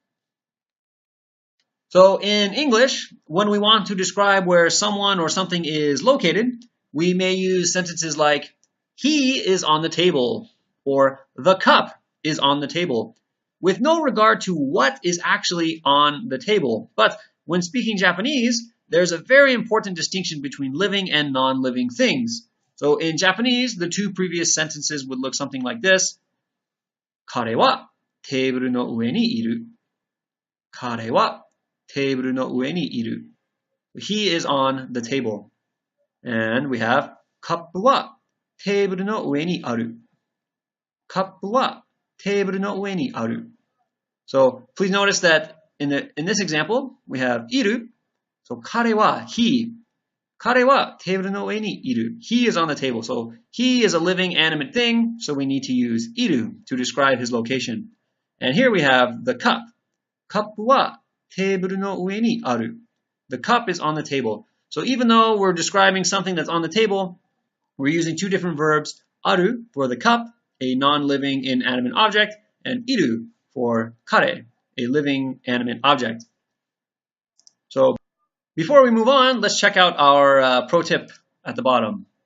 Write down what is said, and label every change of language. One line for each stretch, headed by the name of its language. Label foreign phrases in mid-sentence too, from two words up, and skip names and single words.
English: So in English, when we want to describe where someone or something is located, we may use sentences like, he is on the table, or the cup is on the table, with no regard to what is actually on the table. But when speaking Japanese, there's a very important distinction between living and non-living things. So in Japanese, the two previous sentences would look something like this.
Japanese: 彼はテーブルの上にいる. 彼はテーブルの上にいる.
English: He is on the table. And we have
Japanese: カップはテーブルの上にある. カップはテーブルの上にある.
English: So please notice that in this example, we have iru. So
Japanese: 彼は,
English: he.
Japanese: 彼はテーブルの上にいる.
English: He is on the table. So he is a living animate thing, so we need to use iru to describe his location. And here we have the cup.
Japanese: カップはテーブルの上にある.
English: The cup is on the table. So even though we're describing something that's on the table, we're using two different verbs, aru for the cup, a non-living inanimate object, and iru for kare, a living animate object. So before we move on, let's check out our pro tip at the bottom.